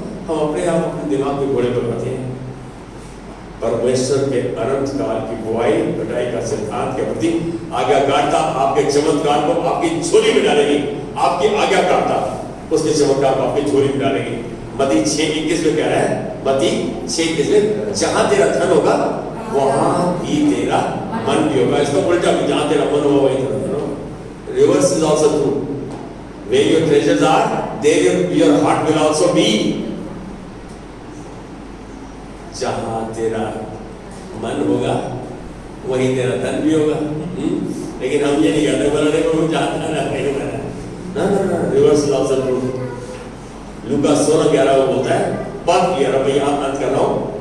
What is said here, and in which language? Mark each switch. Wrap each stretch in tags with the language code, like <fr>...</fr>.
<hi>हम अपने आप अपने दिमाग के घोड़े पर बैठे हैं। परमेश्वर के अनंत काल की बुआई कटाई का सिद्धांत के प्रति आज्ञाकारिता आपके चमत्कार को आपकी झोली में डालेगी। आपकी आज्ञाकारिता उसके चमत्कार को आपकी झोली में डालेगी। मत्ती 6:21 में कह रहा है, मत्ती 6:21 में, जहां तेरा धन होगा वहां ही तेरा मन भी होगा। इसका उल्टा भी, जहां तेरा मन होगा वहीं तेरा धन होगा।</hi> <en>Reverse is also true. Where your treasures are, there your heart will also be.</en> <hi>जहां तेरा मन होगा वहीं तेरा धन भी होगा। लेकिन हम ये नहीं कहते बोलने को जहां ना नहीं होगा ना,</hi> <en>Reverse is also true.</en> <hi>लूका 16:11 में बोलता है, बहुत क्लियर है, मैं यहां अंत कर रहा हूं।</hi>